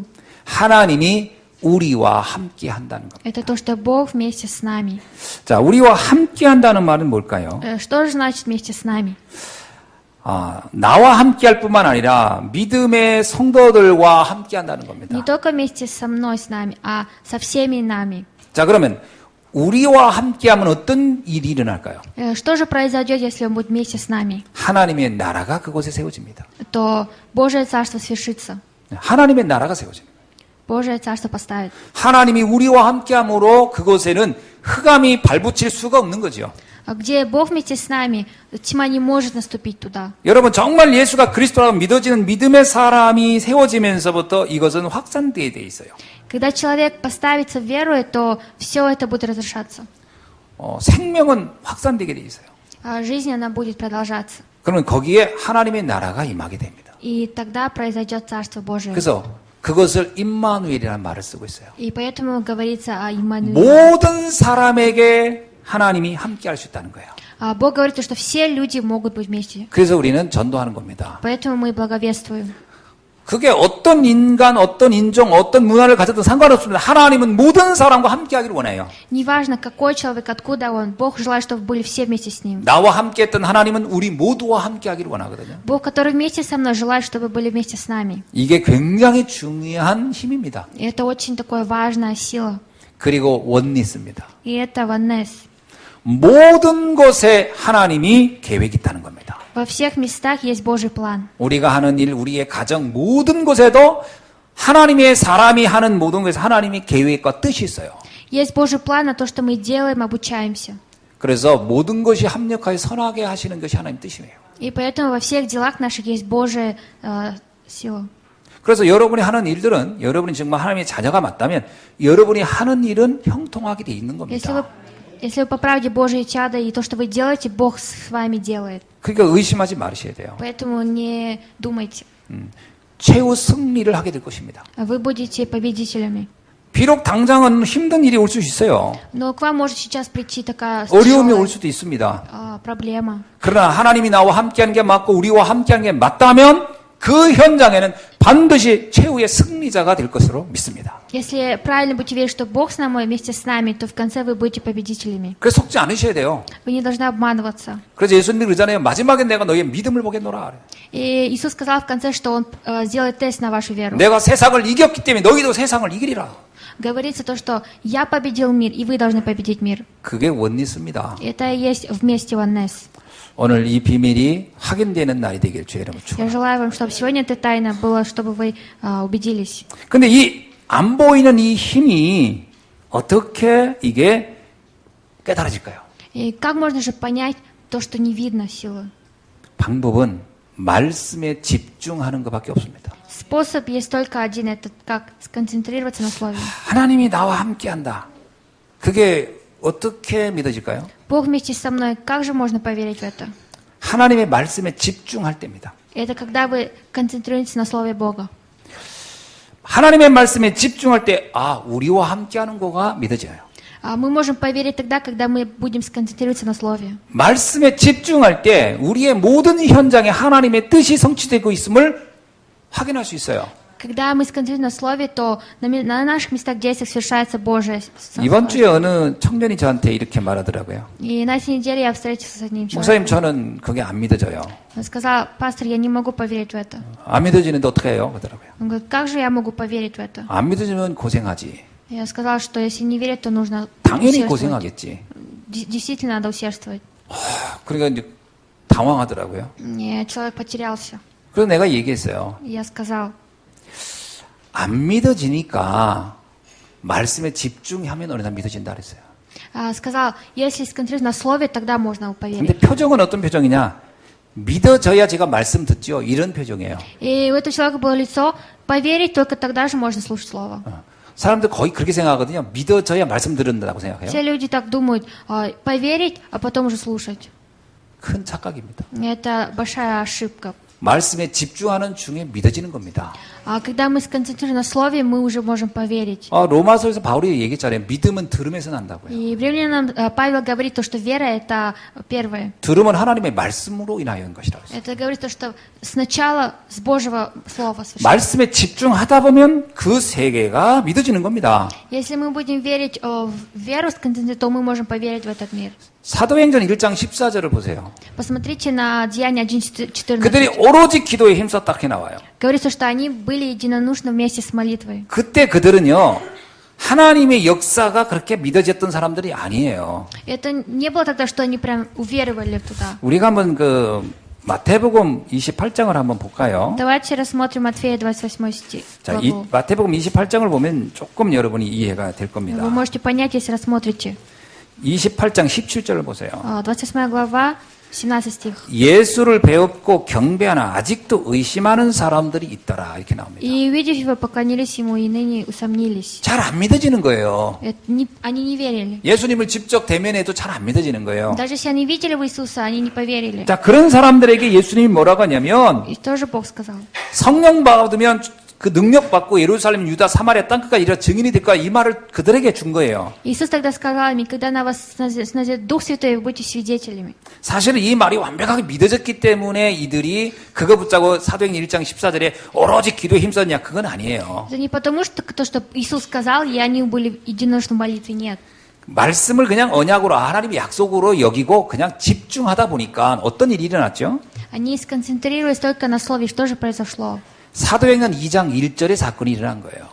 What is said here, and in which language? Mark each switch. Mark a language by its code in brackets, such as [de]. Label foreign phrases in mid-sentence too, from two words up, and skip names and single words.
[ko] 하나님이 우리와 함께 한다는 겁니다. [ru] Это то, что Бог вместе с нами. [ko] 자, 우리와 함께 한다는 말은 뭘까요? [ru] Что же значит вместе с нами? [ko] 나와 함께 할 뿐만 아니라 믿음의 성도들과 함께 한다는 겁니다. [ru] Не только вместе со мной, с нами, а со всеми нами. [ko] 자, 그러면 우리와 함께 하면 어떤 일이 일어날까요? [ru] Что же произойдет, если Он будет вместе с нами? [ko] 하나님의 나라가 그곳에 세워집니다. [ru] То Божие Царство свершится. [ko] 하나님의 나라가 세워집니다. [ru] Божие Царство поставит. [ko] 하나님이 우리와 함께 함으로 그곳에는 흑암이 발붙일 수가 없는 거죠. [ru] Где Бог вместе с нами, тьма не может наступить туда. [ko] 여러분 정말 예수가 그리스도라고 믿어지는 믿음의 사람이 세워지면서부터 이것은 확산되게 돼 있어요. [ru] Когда человек поставится в веру, то все это будет разрушаться. [ko] 생명은 확산되게 돼 있어요. [ru] А жизнь, она будет продолжаться. [ko] 그러면 거기에 하나님의 나라가 임하게 됩니다. [ru] И тогда произойдет Царство Божие. [ko] 그래서 그것을 임마누엘이라는 말을 쓰고 있어요. [ru] И поэтому говорится о Иммануиле. [ko] 모든 사람에게 하나님이 함께 할 수 있다는 거예요. [ru] А Бог говорит, что все люди могут быть вместе. [ko] 그래서 우리는 전도하는 겁니다. [ru] Поэтому мы благовествуем. [ko] 그게 어떤 인간, 어떤 인종, 어떤 문화를 가졌든 상관없습니다. 하나님은 모든 사람과 함께 하기를 원해요. [ru] Неважно, какой человек, откуда он, Бог желает, чтобы были все вместе с ним. [ko] 나와 함께 했던 하나님은 우리 모두와 함께 하기를 원하거든요. [ru] Бог, который вместе со мной, желает, чтобы были вместе с нами. [ko] 이게 굉장히 중요한 힘입니다. [ru] И это очень такая важная сила. [ko] 그리고 원리스입니다. [ru] И это ваннес. [ko] 모든 것에 하나님이 계획이 있다는 겁니다. [ru] Во всех местах есть Божий план. [ko] 우리가 하는 일, 우리의 가정, 모든 곳에도 하나님의 사람이 하는 모든 것에 하나님이 계획과 뜻이 있어요. [ru] Есть Божий план на то, что мы делаем, обучаемся. [ko] 그래서 모든 것이 합력하여 선하게 하시는 것이 하나님 뜻이에요. [ru] И поэтому во всех делах наших есть Божья сила. [ko] 그래서 여러분이 하는 일들은 여러분이 정말 하나님의 자녀가 맞다면 여러분이 하는 일은 형통하게 돼 있는 겁니다. [ru] Если вы по правде Божьи чада, и то, что вы делаете, Бог с вами делает. [ko] 그러니까 의심하지 말으셔야 돼요. [ru] Поэтому не думайте. [ko] 최후 승리를 하게 될 것입니다. [ru] Вы будете победителями. [ko] 비록 당장은 힘든 일이 올 수 있어요. [ru] Но к вам может сейчас прийти такая [ko] 어려움이 올 수도 있습니다. [ru] проблема. [ko] 그러나 하나님이 나와 함께하는 게 맞고 우리와 함께하는 게 맞다면 그 현장에는 반드시 최후의 승리자가 될 것으로 믿습니다. [ru] Если правильно будете верить, что Бог с нами, вместе с нами, то в конце вы будете победителями. [ko] 그래서 속지 않으셔야 돼요. [ru] Вы не должны обманываться. [ko] 그래서 예수님이 그러잖아요. 마지막에 내가 너의 믿음을 보겠노라. [ru] И Иисус сказал в конце, что Он сделает тест на вашу веру. [ko] 내가 세상을 이겼기 때문에 너희도 세상을 이기리라. [ru] Говорится то, что я победил мир, и вы должны победить мир. [ko] 그게 원리스입니다. [ru] Это и есть вместе oneness. [ko] 오늘 이 비밀이 확인되는 날이 되길 주의 이름으로 [ru] Я [ko] 축원합니다. [ru] желаю вам, чтобы сегодня эта тайна была, чтобы вы убедились. [ko] 근데 이 안 보이는 이 힘이 어떻게 이게 깨달아질까요? [ru] И как можно же понять то, что не видно силы? [ko] 방법은 말씀에 집중하는 것밖에 없습니다. [ru] Способ есть только один, это как сконцентрироваться на слове. [ko] 하나님이 나와 함께한다. 그게 어떻게 믿어질까요? [ru] Бог вместе со мной, как же можно поверить в это? [ko] 하나님의 말씀에 집중할 때입니다. [ru] Это когда вы концентрируетесь на слове Бога. [ko] 하나님의 말씀에 집중할 때, 우리와 함께하는 거가 믿어져요. [ru] Мы можем поверить тогда, когда мы будем сконцентрироваться на слове. [ko] 말씀에 집중할 때 우리의 모든 현장에 하나님의 뜻이 성취되고 있음을 확인할 수 있어요. [ru] Когда мы сконцентрируемся на слове, то на наших местах действий совершается Божие. [ko] 이번 주에 어느 청년이 저한테 이렇게 말하더라고요. [ru] И на этой неделе я встретился с одним [ko] 목사님, [ru] человеком. [ko] 저는 그게 안 믿어져요. [ru] Он сказал: пастор, я не могу поверить в это. [ko] 안 믿어지는데 어떻게 해요? 그러더라고요. [ru] Он говорит: как же я могу поверить в это? [ko] 안 믿어지면 고생하지. [ru] Я сказал, что если не верить, то нужно [ko] 당연히 [ru] усердствовать. [ko] 고생하겠지. [ru] Действительно надо усердствовать. [ko] 그러니까 이제 당황하더라고요. [ru] И человек потерялся. [ko] 그래서 내가 얘기했어요. [ru] И я сказал: [ko] 안 믿어지니까 말씀에 집중하면 어느 날 믿어진다 그랬어요. [ru] сказал, если сконцентрироваться на слове, тогда можно [ko] 근데 [ru] поверить. [ko] 표정은 어떤 표정이냐? 믿어져야 제가 말씀 듣죠. 이런 표정이에요. [ru] И у этого человека было лицо: поверить, только тогда же можно слушать слово. [ko] 사람들 거의 그렇게 생각하거든요. 믿어져야 말씀 들은다고 생각해요. [ru] Все люди так думают: поверить, а потом уже слушать. [ko] 큰 착각입니다. [ru] Это большая ошибка. [ko] 말씀에 집중하는 중에 믿어지는 겁니다. [ru] А когда мы сконцентрируемся на слове, мы уже можем поверить. [ko] 로마서에서 바울이 얘기했잖아요. 믿음은 들음에서 난다고요. [ru] И в Римлянам Павел говорит то, что вера это первое. [ko] 들음은 하나님의 말씀으로 인하여인 것이라고 했어요. [ru] Это говорит то, что сначала с Божьего слова совершается. [ko] 말씀에 집중하다 보면 그 세계가 믿어지는 겁니다. [ru] Если мы будем верить в веру, то мы можем поверить в этот мир. [ko] 사도행전 1장 14절을 보세요. [ru] Посмотрите на Деяния 1:14. [ko] 그들이 오로지 기도에 힘썼다 이렇게 나와요. [ru] Говорится, что они были единодушны вместе с молитвой. [ko] 그때 그들은요. 하나님의 역사가 그렇게 믿어졌던 사람들이 아니에요. [ru] Это не было тогда, что они прям уверовали туда. [ko] 우리가 한번 마태복음 28장을 한번 볼까요? [ru] Давайте рассмотрим Матфея 28 стих. [ko] 자, 이 마태복음 28장을 보면 조금 여러분이 이해가 될 겁니다. [ru] Вы можете понять, если рассмотрите. [ko] 28장 17절을 보세요. [ru] 28 глава, 17 стих. [ko] 예수를 배웠고 경배하나 아직도 의심하는 사람들이 있더라. 이렇게 나옵니다. [ru] «И, увидев его, поклонились ему, и ныне усомнились». [ko] 잘 안 믿어지는 거예요. [ru] Они не верили. [ko] 예수님을 직접 대면해도 잘 안 믿어지는 거예요. [ru] Даже если они видели в Иисуса, они не поверили. [ko] 자, 그런 사람들에게 예수님이 뭐라고 하냐면 [ru] И тоже Бог сказал. [ko] 성령 받으면 그 능력 받고 예루살렘, 유다, 사마리아 땅끝까지 이런 증인이 될 거야. 이 말을 그들에게 준 거예요. [ru] Иисус тогда сказал им: «Когда на вас снизойдет Дух Святой, вы будете свидетелями». [ko] 사실은 이 말이 완벽하게 믿어졌기 때문에 이들이 그거 붙잡고 사도행전 1장 14절에 오로지 기도에 힘썼냐, 그건 아니에요. [ru] Это не потому, что то, что Иисус сказал, и они были единодушны в молитве, нет. [ko] 말씀을 그냥 언약으로 하나님의 약속으로 여기고 그냥 집중하다 보니까 어떤 일이 일어났죠? [ru] Они сконцентрировались только на слове. Что же произошло? [ko] 사도행전 2장 1절에 사건이 일어난 거예요.